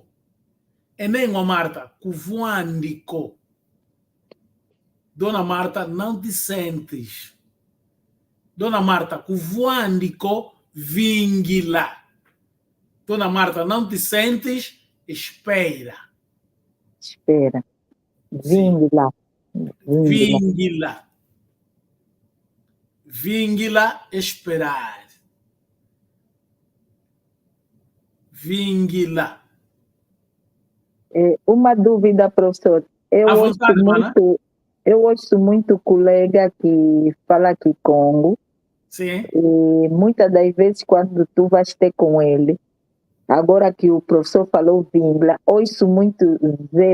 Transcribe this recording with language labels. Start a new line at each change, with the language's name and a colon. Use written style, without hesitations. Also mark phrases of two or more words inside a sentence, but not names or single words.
Kongo: Enengua Marta, kuvuandiko.
Portuguese: Dona Marta, não te sentes.
Kongo: Dona Marta, kuvuandiko vingila.
Portuguese: Dona Marta, não te sentes, espera. Espera.
Kongo: Vingila. Vingila. Vingila, esperar. Vingila.
Portuguese: Uma dúvida, professor. Eu ouço muito colega que fala aqui Congo. Sim. E muitas das vezes, quando tu vais ter com ele, agora que o professor falou vingla, ouço muito zelar.